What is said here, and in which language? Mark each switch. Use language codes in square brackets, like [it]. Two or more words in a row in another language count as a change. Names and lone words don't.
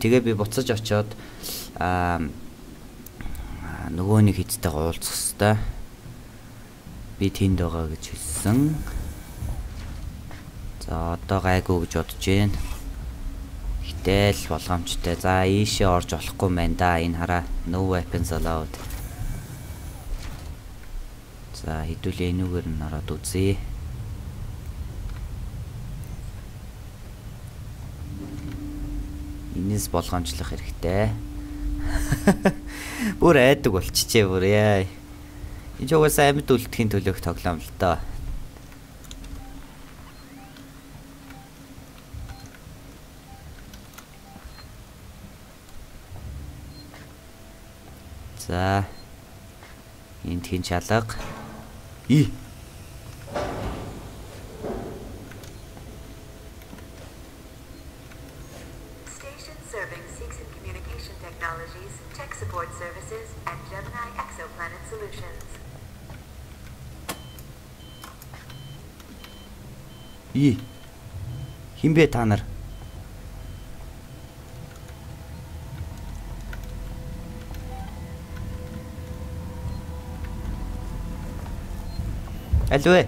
[mn] Тэгээ би буцаж очиод нөгөө нэг хэдтэйгээ уулзах хэвээр. Би тэнд байгаа гэж хэлсэн. За одоо гайгүй гэж бодож байна. Гэтэл болгоомжтой. За ийшээ орж болохгүй мэн да. Энэ хараа [en] no weapons allowed. [mn] За хэдүүлээ энүүгээр нь ороод үзье. Энэс болгоомжлох хэрэгтэй. Бүр айдаг болчихжээ бүр яа. Энэ ч угаасаа амьд үлдэхийн төлөөх тоглоом л доо. За. Энд хин чалга. [en] Serving Seegson Communication Technologies, Tech Support Services, and Gemini Exoplanet Solutions. [mn] Хин бэ та нар? Аль вэ?